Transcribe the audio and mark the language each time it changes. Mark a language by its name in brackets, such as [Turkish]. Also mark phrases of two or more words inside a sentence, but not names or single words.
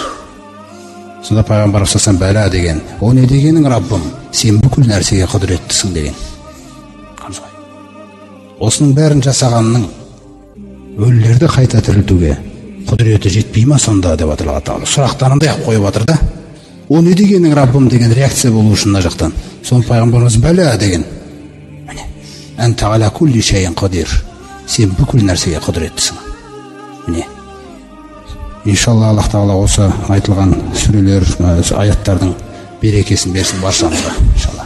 [Kazakh] Сонда Пайғамбар [Arabic] صلى الله عليه بلى [Kazakh] деген, о не дегенің Раббым, сен бүкіл нәрсеге құдіреттісің деген. Осының бәрін жасағанның өлілерді қайта тірілтуге құдіреті жетпей ма сонда деп жатыр Алла Тағала. Сұрақтарындай ақ қойып жатыр да. О не дегенің Раббым деген реакция болу үшін мына жақтан. Соны Пайғамбарымыз бәлә деген. [Arabic] أنت على كل شيء قدير. [Kazakh] Сен бүкіл нәрсеге құдіреттісің. Міне. Иншалла Аллах Тағала осы айтылған сүрелер, аяттардың берекесін берсін баршамызға.